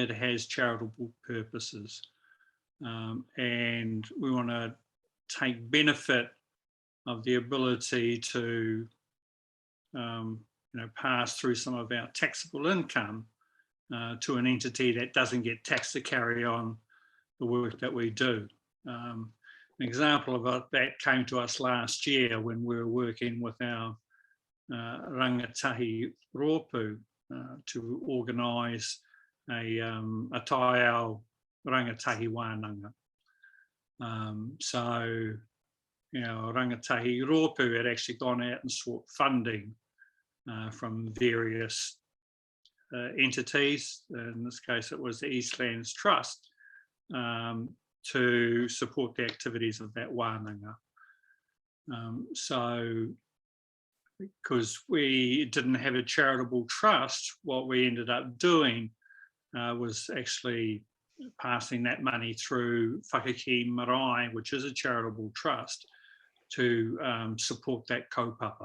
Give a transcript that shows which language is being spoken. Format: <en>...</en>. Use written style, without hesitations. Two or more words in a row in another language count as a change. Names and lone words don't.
<en>It has charitable purposes. And we want to take benefit of the ability to pass through some of our taxable income to an entity that doesn't get taxed to carry on the work that we do. An example of that came to us last year when we were working with our</en> <mi>rangatahi rōpū</mi> <en>to organise a</en> <mi>taiao rangatahi wānanga.</mi> <en>So,</en> <mi>rangatahi rōpū</mi> <en>had actually gone out and sought funding from various entities. In this case, it was the Eastlands Trust, to support the activities of that wānanga. So, because we didn't have a charitable trust, what we ended up doing was actually passing that money through Whakaki Marae, which is a charitable trust, to support that kaupapa.</en>